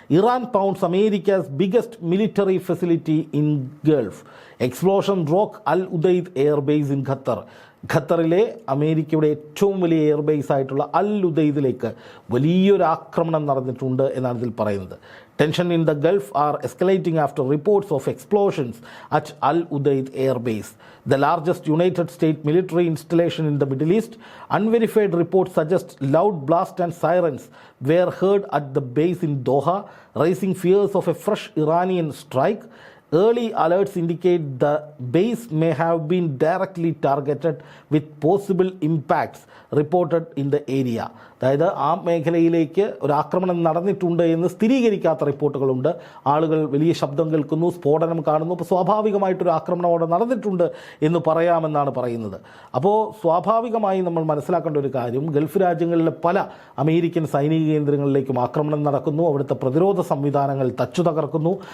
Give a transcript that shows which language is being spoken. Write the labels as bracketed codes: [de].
[en] Iran pounds America's biggest military facility in Gulf. [ml] Explosion rock Al ഉദൈദ് airbase in Qatar. ഖത്തറിലെ അമേരിക്കയുടെ ഏറ്റവും വലിയ airbase ആയിട്ടുള്ള അൽ ഉദൈദിലേക്ക് വലിയൊരു ആക്രമണം നടന്നിട്ടുണ്ട് എന്നാണ് ഇതിൽ പറയുന്നത്. [en] Tension in the Gulf are escalating after reports of explosions at Al Udeid Air Base, the largest United States military installation in the Middle East. Unverified reports suggest loud blasts and sirens were heard at the base in Doha, raising fears of a fresh Iranian strike. Early alerts indicate the base may have been directly targeted with possible impacts reported in the area. [ml] അതായത് ആ മേഖലയിലേക്ക് ഒരു ആക്രമണം നടന്നിട്ടുണ്ട് എന്ന് സ്ഥിരീകരിക്കാത്ത റിപ്പോർട്ടുകളുണ്ട്. ആളുകൾ വലിയ ശബ്ദം കേൾക്കുന്നു, സ്ഫോടനം കാണുന്നു. അപ്പോൾ സ്വാഭാവികമായിട്ടൊരു ആക്രമണം അവിടെ നടന്നിട്ടുണ്ട് എന്ന് പറയാമെന്നാണ് പറയുന്നത്. അപ്പോൾ സ്വാഭാവികമായി നമ്മൾ മനസ്സിലാക്കേണ്ട ഒരു കാര്യം, ഗൾഫ് രാജ്യങ്ങളിലെ പല അമേരിക്കൻ സൈനിക കേന്ദ്രങ്ങളിലേക്കും ആക്രമണം നടക്കുന്നു, അവിടുത്തെ പ്രതിരോധ സംവിധാനങ്ങൾ തച്ചു തകർക്കുന്നു.